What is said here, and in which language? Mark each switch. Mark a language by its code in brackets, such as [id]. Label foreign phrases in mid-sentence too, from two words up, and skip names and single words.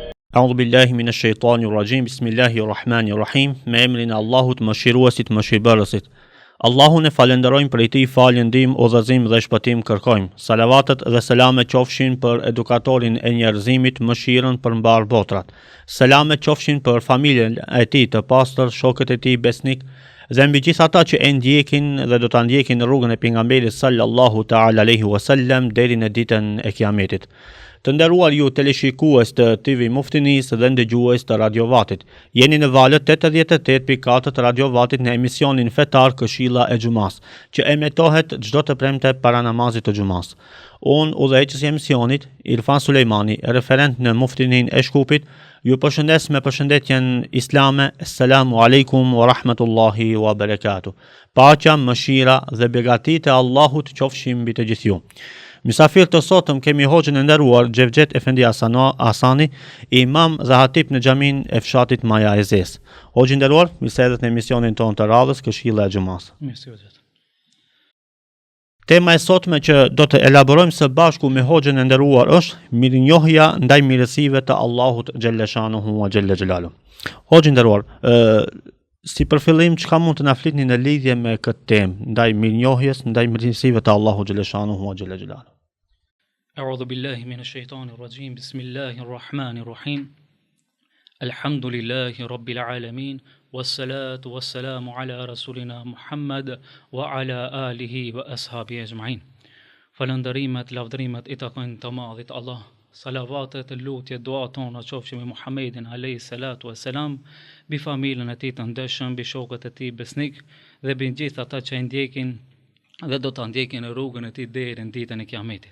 [ar] أعوذ بالله من الشيطان الرجيم. بسم الله الرحمن الرحيم. [sq] Me emrin e Allahut, mëshiruesit, mëshirbërësit. Allahun e falenderojmë, për ti falje, ndihmë, udhëzim dhe shpëtim kërkojmë. Salavatet dhe selame qofshin për edukatorin e njerëzimit, mëshirën për mbar botrat. Selame qofshin për familjen e tij të pastër, shokët e tij besnik dhe mbi gjithë ata që e ndjekin dhe do ta ndjekin në rrugën e pejgamberit [ar] صلى الله تعالى عليه وسلم [sq] deri në ditën e Kiametit. Të nderuar ju teleshikues të TV Muftinis dhe ndëgjues të Radio Vatit. Jeni në valët 88.4 të Radio Vatit në emisionin fetar Këshilla e Xumas, që emetohet çdo të premte para namazit të Xumas. Unë, udhëheqësi i emisionit, Irfan Sulejmani, referent në Muftinin e Shkupit, ju përshëndes me përshëndetjen islame. [ar] السلام عليكم ورحمة الله وبركاته. [sq] Paqja, mëshira dhe begatit e Allahut qofshin mbi të gjithë ju. Mysafir të sotëm kemi hoxhën e nderuar Xhevxhet Efendi Asani, imam dhe hatip në xhamin e fshatit Maja e Zes. Hoxhë i nderuar, mirë se erdhët në emisionin tonë të radhës Këshilla e Xumas. Tema e sotme që do të elaborojmë së bashku me hoxhën e nderuar është mirënjohja ndaj mirësive të Allahut [ar] جل شأنه وجل جلاله. [sq] Hoxhë i nderuar, si për fillim, çka mund të na flitni në lidhje me këtë temë, ndaj mirënjohjes, ndaj mirësive të Allahut [ar] جل شأنه وجل جلاله? أعوذ بالله من الشيطان الرجيم. بسم الله الرحمن الرحيم. الحمد لله رب العالمين. والصلاة والسلام على رسولنا محمد وعلى آله وأصحابه أجمعين. [sq] Falënderimet, lavdërimet i takojnë të madhit Allah. Salavatet, lutje, dua tona qofshin me Muhammedin [ar] عليه الصلاة والسلام, [sq] bi familjen e tij të ndershëm, bi shokët e tij besnik dhe bi gjithë ata që e ndjekin dhe do ta ndjekin në rrugën e tij deri në ditën e Kiametit.